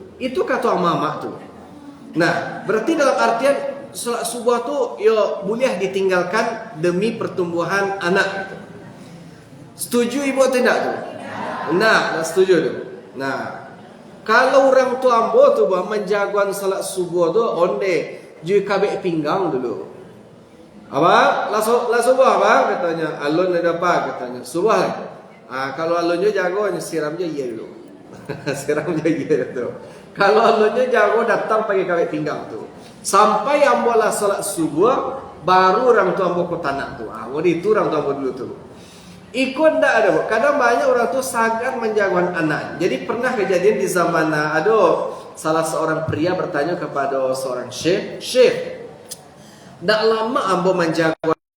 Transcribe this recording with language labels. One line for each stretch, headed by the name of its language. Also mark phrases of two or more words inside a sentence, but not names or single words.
Indonesian: Itu kata mama tuh. Nah, berarti dalam artian salat subuh tuh boleh ditinggalkan demi pertumbuhan anak gitu. Setuju ibu atau tidak tuh? Nah, setuju tuh.
Minangkabau: Nah, kalau orang tua ambo tu menjagoan salat subuh tu onde jui kabek pinggang dulu. Apa? La subuh apa? Katanya. Alun ada apa? Katanya. Subuh. Kalau alunnya jago siramnya iya dulu. Siramnya iya tu. Kalau alunnya jago datang pakai kabek pinggang tu. Sampai ambo lah salat subuh baru orang tua ambo ke tanah tu. Itu orang tua ambo dulu tu. Ikut ndak ada bu.
Indonesian: Kadang banyak orang tu sangat menjagoan anak. Jadi pernah kejadian di zaman salah seorang pria bertanya kepada seorang syekh,
Minangkabau: ndak lama ambo menjagoan